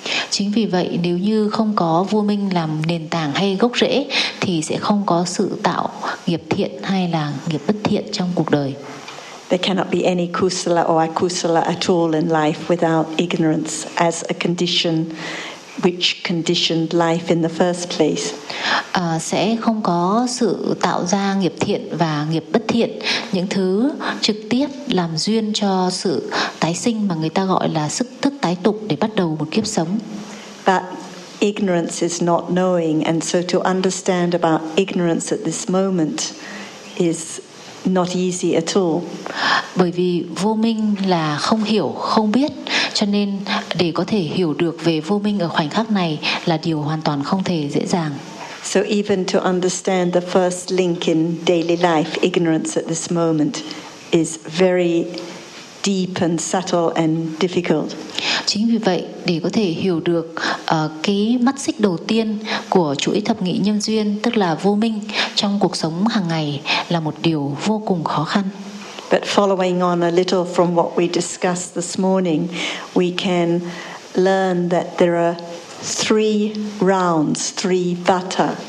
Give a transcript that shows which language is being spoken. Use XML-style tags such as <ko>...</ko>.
<vi>Chính vì vậy nếu như không có vô minh làm nền tảng hay gốc rễ thì sẽ không có sự tạo nghiệp thiện hay là nghiệp bất thiện trong cuộc đời.</vi> <en>There cannot be any kusala or akusala at all in life without ignorance as a condition which conditioned life in the first place.</en> <vi>Sẽ không có sự tạo ra nghiệp thiện và nghiệp bất thiện, những thứ trực tiếp làm duyên cho sự tái sinh mà người ta gọi là sức thức tái tục để bắt đầu một kiếp sống.</vi> <en>But ignorance is not knowing, and so to understand about ignorance at this moment is not easy at all.</en> <vi>Bởi vì vô minh là không hiểu, không biết, cho nên để có thể hiểu được về vô minh ở khoảnh khắc này là điều hoàn toàn không thể dễ dàng.</vi> <en>So even to understand the first link in daily life, ignorance at this moment is very deep and subtle and difficult.</en> <vi>Chính vì vậy, để có thể hiểu được cái mắt xích đầu tiên của chuỗi thập nghị nhân duyên, tức là vô minh trong cuộc sống hàng ngày là một điều vô cùng khó khăn.</vi> <en>But following on a little from what we discussed this morning, we can learn that there are three rounds, three vata.</en>